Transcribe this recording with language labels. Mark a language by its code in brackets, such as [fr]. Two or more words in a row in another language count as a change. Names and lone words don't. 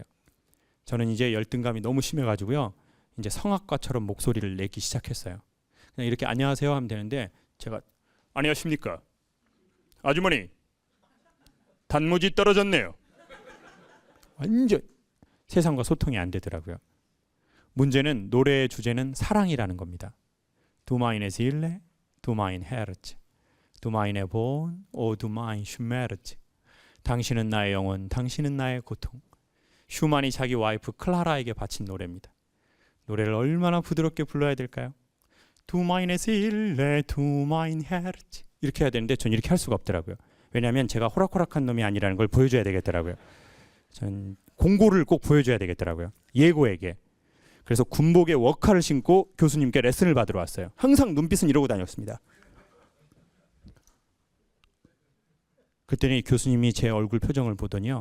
[ko] 저는 이제 열등감이 너무 심해가지고요. 이제 성악가처럼 목소리를 내기 시작했어요. 그냥 이렇게 안녕하세요 하면 되는데 제가 안녕하십니까 아주머니 단무지 떨어졌네요. 완전 세상과 소통이 안 되더라고요. 문제는 노래의 주제는 사랑이라는 겁니다. [de] Du meine Seele, du mein Herz, du meine Wohn, o du mein Schmerz. [ko] 당신은 나의 영혼, 당신은 나의 고통. 슈만이 자기 와이프 클라라에게 바친 노래입니다. 노래를 얼마나 부드럽게 불러야 될까요? [de] Du meine Seele, du mein Herz. [ko] 이렇게 해야 되는데 전 이렇게 할 수가 없더라고요. 왜냐하면 제가 호락호락한 놈이 아니라는 걸 보여줘야 되겠더라고요. 전 공고를 꼭 보여줘야 되겠더라고요. 예고에게. 그래서 군복에 워카를 신고 교수님께 레슨을 받으러 왔어요. 항상 눈빛은 이러고 다녔습니다. 그랬더니 교수님이 제 얼굴 표정을 보더니요.